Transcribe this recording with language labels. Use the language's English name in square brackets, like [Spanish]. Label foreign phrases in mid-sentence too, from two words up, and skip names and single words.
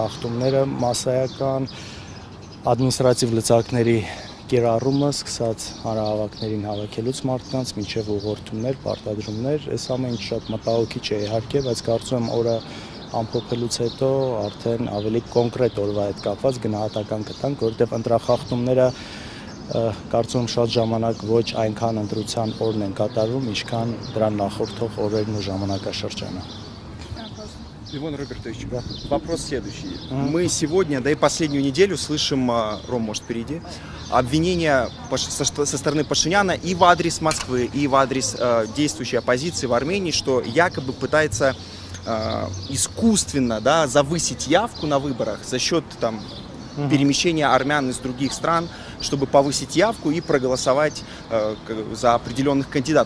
[Armenian] խախտումները մասսայական, ադմինիստրատիվ լծակների կիրառումը, սկսած հանրահավաքներին հավաքելուց մարդկանց, մինչև ուղղորդումներ, պարտադրումներ, այս ամեն ինչ շատ մտահոգիչ է իհարկե, բայց կարծում եմ օրը ամփոփելուց հետո արդեն ավելի կոնկրետ օրվա հետ կապված գնահատական կտանք, որովհետև ընտրախախտումները կարծում եմ շատ ժամանակ ոչ այնքան ընտրության օրն են կատարվում, ինչքան դրան նախորդող օրերն ու ժամանակաշրջանը։ [Russian] Левон Робертович, вопрос следующий. Мы сегодня, да и последнюю неделю слышим, Ром, может, впереди, обвинения со стороны Пашиняна и в адрес Москвы, и в адрес действующей оппозиции в Армении, что якобы пытается искусственно, да, завысить явку на выборах за счет там, перемещения армян из других стран, чтобы повысить явку и проголосовать за определенных кандидатов.